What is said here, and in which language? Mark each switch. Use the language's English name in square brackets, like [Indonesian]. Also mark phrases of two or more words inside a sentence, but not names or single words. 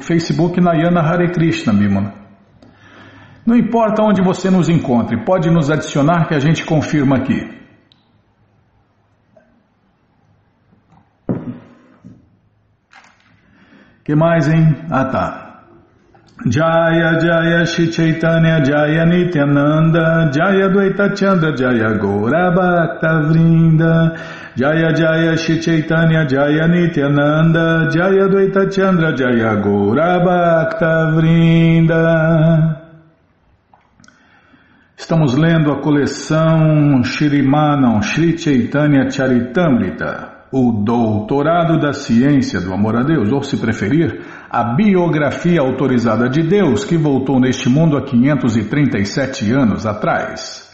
[Portuguese] Facebook Nayana Hare Krishna, Bimala. Não importa onde você nos encontre, pode nos adicionar que a gente confirma aqui. Que mais, hein? Ah, tá. [Sanskrit] जय जय श्री चैतन्य जय नित्यानन्द जय द्वैत चन्द्र जय गौर भक्त वृन्द जय जय श्री चैतन्य जय नित्यानन्द जय द्वैत चन्द्र जय गौर भक्त वृन्द. [Portuguese] Estamos lendo a coleção Shri Chaitanya Charitamrita, o Doutorado da Ciência do Amor a Deus, ou se preferir, a biografia autorizada de Deus que voltou neste mundo há 537 anos atrás.